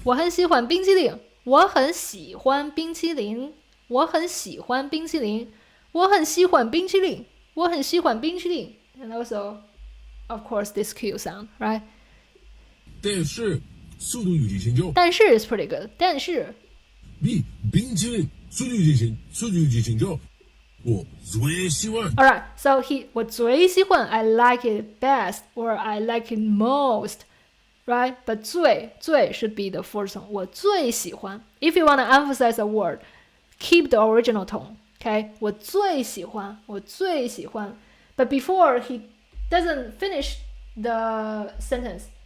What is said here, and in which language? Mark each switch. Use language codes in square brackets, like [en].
[zh] 我很喜欢冰淇淋。我很喜欢冰淇淋。我很喜欢冰淇淋。我很喜欢冰淇淋。我很喜欢冰淇淋。 [en] And also, of course, this Q sound, right? [zh] 但是速度与激情就 [en] 但是 is pretty good. [zh] 但是比冰淇淋速度与激情就我最喜欢。 [en] All right, so [zh] 我最喜欢 [en] I like it best or I like it most, right? But 最 should be the first one. [zh] 我最喜欢 [en] If you want to emphasize a word, keep the original tone. Okay, [zh] 我最喜欢 [en] But before he doesn't finish the sentence.